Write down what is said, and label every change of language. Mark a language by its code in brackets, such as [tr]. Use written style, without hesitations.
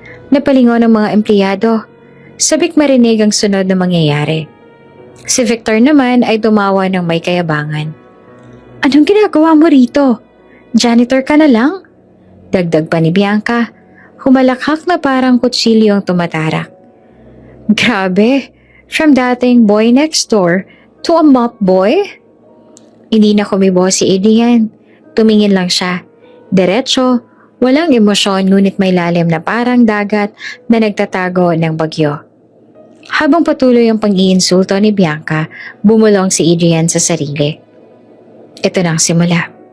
[tl] Napalingon ng mga empleyado. Sabik marinig ang sunod na mangyayari. Si Victor naman ay tumawa ng may kayabangan. Anong ginagawa mo rito? Janitor ka na lang? Dagdag pa ni Bianca. Humalakhak na parang kutsilyo ang tumatarak. Grabe! [en] From dating boy next door to a mop boy? [tl] Hindi na kumibo si Adrian. Tumingin lang siya. Diretso, walang emosyon ngunit may lalim na parang dagat na nagtatago ng bagyo. Habang patuloy ang pang-iinsulto ni Bianca, bumulong si Adrian sa sarili. Ito na ang simula.